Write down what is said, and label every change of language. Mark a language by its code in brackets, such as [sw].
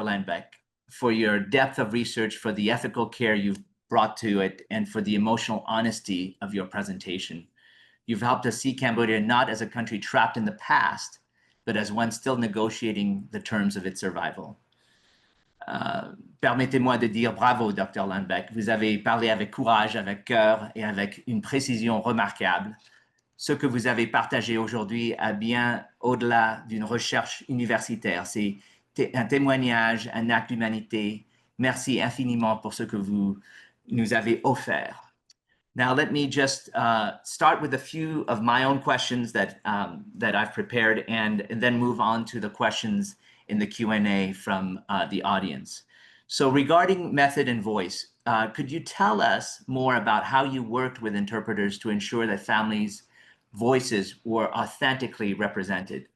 [en] Landbeck, for your depth of research, for the ethical care you've brought to it, and for the emotional honesty of your presentation. You've helped us see Cambodia not as a country trapped in the past, but as one still negotiating the terms of its survival. [fr] Permettez-moi de dire bravo, Dr. Landbeck. Vous avez parlé avec courage, avec cœur et avec une précision remarquable. Ce que vous avez partagé aujourd'hui est bien au-delà d'une recherche universitaire. C'est un témoignage, un acte d'humanité. Merci infiniment pour ce que vous nous avez offert. [en] Now, let me just start with a few of my own questions that I've prepared and then move on to the questions in the Q&A from the audience. So regarding method and voice, could you tell us more about how you worked with interpreters to ensure that families' voices were authentically represented?